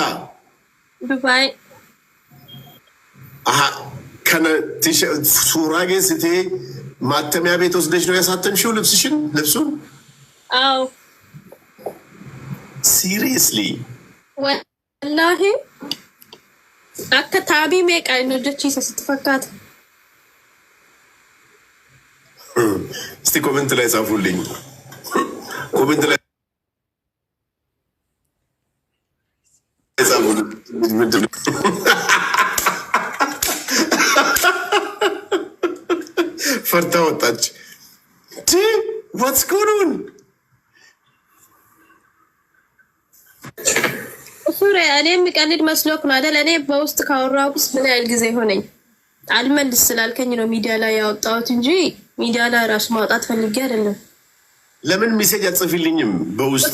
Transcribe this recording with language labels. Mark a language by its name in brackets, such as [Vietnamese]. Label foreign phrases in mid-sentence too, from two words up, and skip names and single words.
[Amharic] ዱባይ ከነ ሱራጌ ስቴ ማተሚያ ቤት ወስደሽ ነው ያሳተምሽው ልብሱን? አዎ ሲሪየስሊ [Oromo] ወላሂ akka taabii meeqa inni hojjechiisa sitti fakkaata? [Amharic] እስቲ ኮሜንት ላይ ጻፉልኝ። ኮሜንት ላይ ጻፉልኝ። ምንድነው ፈርታ ወጣች? [English] what's going on? [Amharic] ሱሬ እኔ የሚቀልድ መስሎክ ነው አይደል? እኔ በውስጥ ካወራሁስ ምን ያህል ጊዜ ሆነኝ? አልመልስ ስላልከኝ ነው ሚዲያ ላይ ያወጣሁት እንጂ ሚዲያ ላይ ራሱ ማውጣት ፈልጌ አይደለም። ለምን ሜሴጅ አትጽፊልኝም? በውስጥ